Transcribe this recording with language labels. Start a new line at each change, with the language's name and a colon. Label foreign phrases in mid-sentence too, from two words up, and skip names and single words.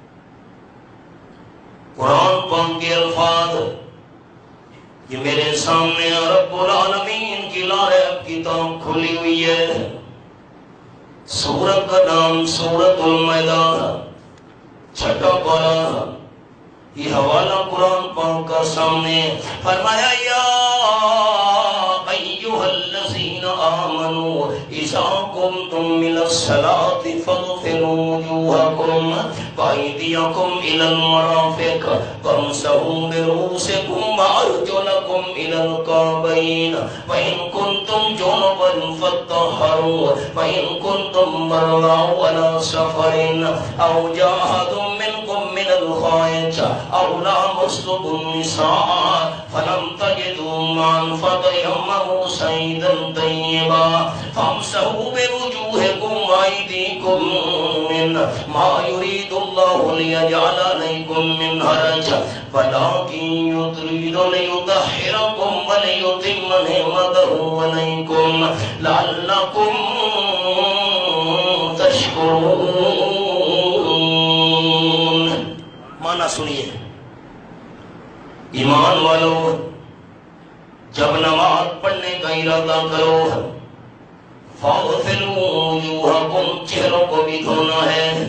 Urdu: قرآن پاک کے الفاظ یہ میرے سامنے
Arabic: رب العالمین
Urdu: کی لائق کتاب کھلی ہوئی ہے. سورت کا نام سورت المائدہ، چھٹا پارہ. یہ حوالہ قرآن پاک کا سامنے.
Arabic: فرمایا یا ایھا الذین آمنوا اذا قمتم الی الصلاۃ فاغسلوا وجوہکم وایدیکم الی المرافق وامسحوا برؤوسکم وارجلکم الی الکعبین وان کنتم جنبا فاطہروا وان کنتم مرضی او علی سفر او جاء احد منکم من الغائط او لامستم النساء فلم تجدوا ماء فتیمموا صعیدا طیبا فامسحوا بوجوہکم وایدیکم منہ ما یرید اللہ لیجعل علیکم من حرج ولکن یرید لیطہرکم ولیتم نعمتہ علیکم لعلکم تشکرون.
Urdu: معنی سنیے، ایمان والو جب نماز پڑھنے کا ارادہ کرو
Arabic: فاغسلوا وجوہکم
Urdu: چہروں کو بھی دھونا ہے،